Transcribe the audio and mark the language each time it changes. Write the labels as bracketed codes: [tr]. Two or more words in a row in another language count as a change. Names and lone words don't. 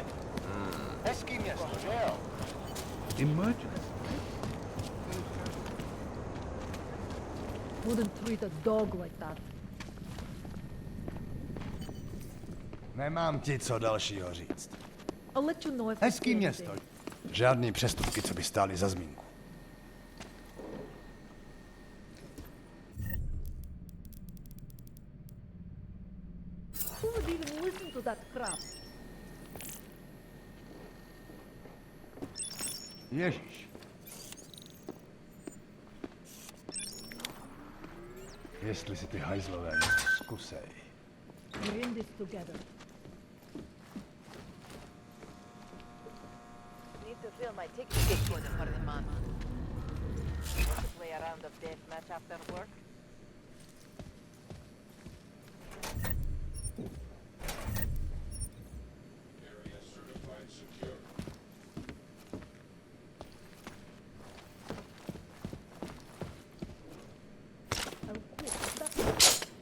[cs] Hezký město, že jo? [en] Wouldn't treat a dog like that. [cs] Nemám ti co dalšího říct. [en] I'll let you know if I [cs] Hezký [en] see [cs] město. [en] anything. [cs] Žádný přestupky, co by stály za zmínku. [en] Who would even listen to that crap? [cs] Ježíš. Jestli si ty hajzlové něco zkusej. [en] We're in this together. Need to fill my ticket for the month. Want to play a round of deathmatch after work? I'll quit. That's